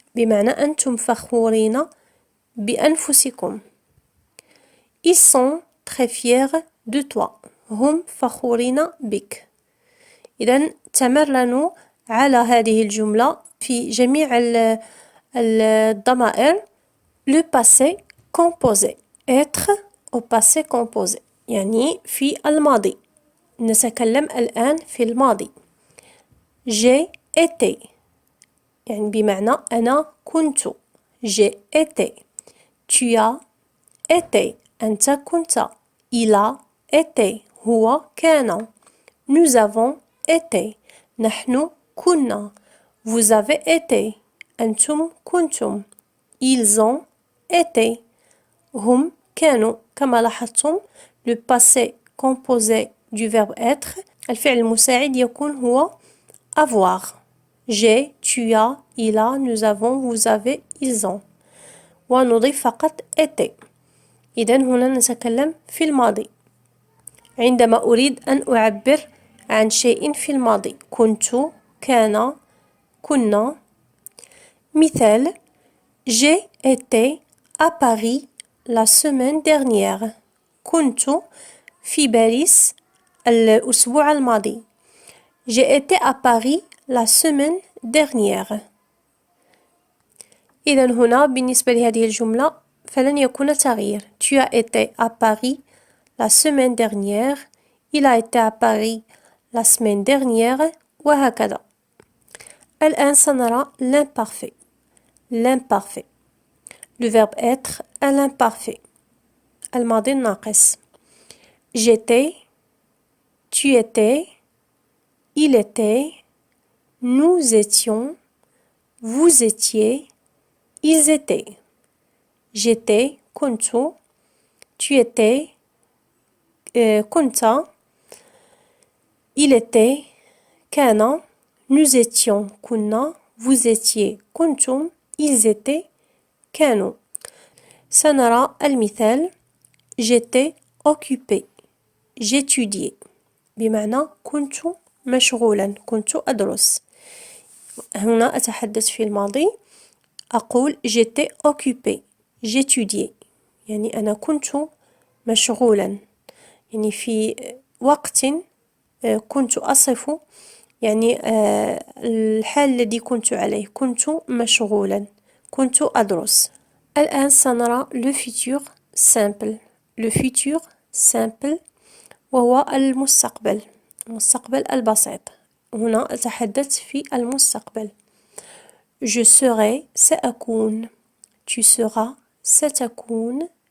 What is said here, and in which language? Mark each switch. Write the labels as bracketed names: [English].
[Arabic] بمعنى أنتم فخورين بأنفسكم. [French] Ils sont très fiers de toi. [Arabic] هم فخورين بك. إذن تمرنوا على هذه الجملة في جميع الضمائر. [French] Le passé composé. Être au passé composé، [Arabic] يعني في الماضي. نتكلم الآن في الماضي. [French] J'ai été، [Arabic] يعني بمعنى أنا كنت. [French] J'ai été. Tu as été، أنت كنت. Il a été، هو كان. Nous avons été، نحن كنا. Vous avez été، أنتم كنتم. Ils ont été، هم كانوا. [Arabic] كما لاحظتم le passé composé du verbe être، الفعل المساعد يكون هو avoir. [French] J'ai، tu as، il a، nous avons، vous avez، ils ont. [Arabic] ونضيف فقط été. إذن هنا نتكلم في الماضي. عندما أريد أن أعبر عن شيء في الماضي، كنت، كان، كنا. [French] مثال J'ai été à Paris la semaine dernière. [Arabic] كنت في باريس الأسبوع الماضي. [French] J'ai été à Paris la semaine dernière. [Arabic] إذا هنا بالنسبة لهذه الجملة فلن يكون تغيير. [French] Tu as été à Paris la semaine dernière. Il a été à Paris la semaine dernière. [Arabic] وهكذا. الآن سنرى l'imparfait. [French] L'imparfait. Le verbe être à l'imparfait. [Arabic] الماضي الناقص. [French] J'étais, tu étais, il était, nous étions, vous étiez, ils étaient. J'étais, كنت, tu étais, كنت, il était, كان, nous étions, كنا, vous étiez, كنتم, ils étaient, كانوا. [Arabic] سنرى المثال. [French] J'étais occupé. J'étudiais. [Arabic] بمعنى كنت مشغولا. كنت أدرس. هنا أتحدث في الماضي. [French] أقول j'étais occupé. [Arabic] J'étudiais. يعني أنا كنت مشغولا. يعني في وقت كنت أصف يعني الحال الذي كنت عليه. كنت مشغولا. كنت أدرس. الآن سنرى [French] le futur simple. Le futur simple [Arabic] وهو المستقبل. المستقبل البسيط. هنا أتحدث في المستقبل. [French] Je serai سأكون. Tu seras ستكون.